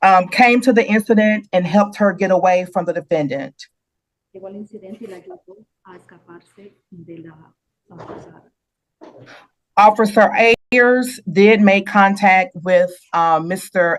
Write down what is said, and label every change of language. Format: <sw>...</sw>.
<en>Came to the incident and helped her get away from the defendant.</en> <es>Llegó al incidente y la ayudó a escaparse de la acusada.</es> <en>Officer Ayers did make contact with Mr.</en>